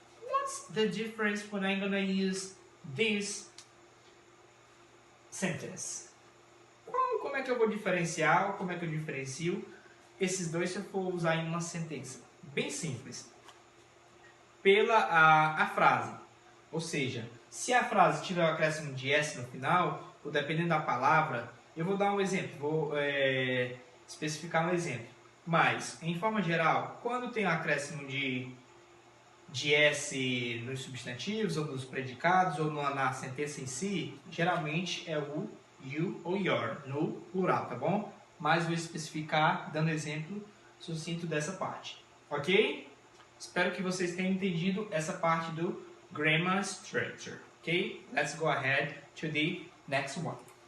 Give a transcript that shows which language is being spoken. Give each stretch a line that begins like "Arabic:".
English: What's the difference when I'm gonna use this sentence?
Portuguese: Como é que eu vou diferenciar, como é que eu diferencio esses dois se eu for usar em uma sentença? Bem simples. Pela a frase. Ou seja, se a frase tiver um acréscimo de S no final, ou dependendo da palavra, eu vou dar um exemplo, vou especificar um exemplo. Mas, em forma geral, quando tem um acréscimo de S nos substantivos, ou nos predicados, ou na sentença em si, geralmente é o you ou your, no plural, tá bom? Mas vou especificar dando exemplo sucinto dessa parte, ok? Espero que vocês tenham entendido essa parte do grammar structure, ok?
English: Let's go ahead to the next one.